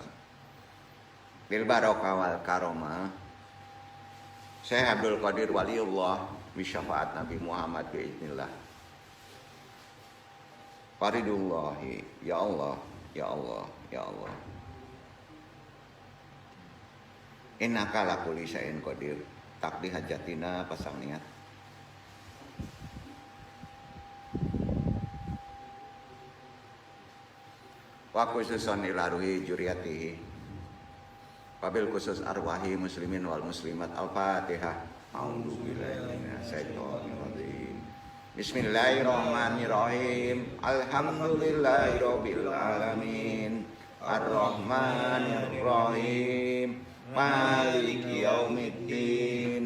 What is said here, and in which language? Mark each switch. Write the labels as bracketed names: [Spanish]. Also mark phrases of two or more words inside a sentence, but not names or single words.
[Arabic] بالبركة والكرامة الشيخ عبد القادر ولي الله بشفاعة النبي محمد بإذن الله. فريد الله يا الله يا الله يا الله. إنك على كل شيء قدير. تقضي حاجاتنا [Indonesian] pasang niat. [Arabic] وخصوصا إلى روح ذريته. وبالخصوص أرواح المسلمين والمسلمات. Al-Fatihah. أعوذ بالله من الشيطان الرجيم. بسم الله الرحمن الرحيم. الحمد لله رب العالمين. الرحمن الرحيم. مالك يوم الدين.